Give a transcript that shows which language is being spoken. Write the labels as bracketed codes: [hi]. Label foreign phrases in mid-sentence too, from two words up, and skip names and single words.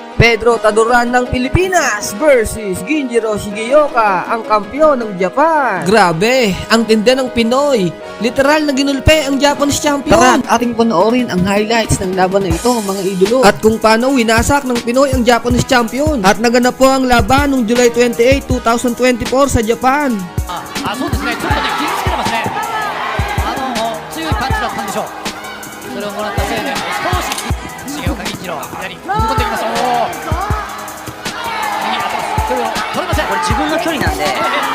[tl] Pedro Taduran ng Pilipinas versus Ginjiro Shigeoka, ang kampyon ng Japan. Grabe, ang tinda ng Pinoy. Literal na ginulpe ang Japanese champion. Tara, ating panoorin ang highlights ng laban na ito, mga idolo. At kung paano winasak ng Pinoy ang Japanese champion. At naganap po ang laban noong July 28, 2024 sa Japan. [ja] そうですね、ちょっとね、傷つけてますね。強いパンチだったんでしょう。それをもらったせいで、少し重岡銀次郎、左、踏み込んできます。右当てます。距離を取れません。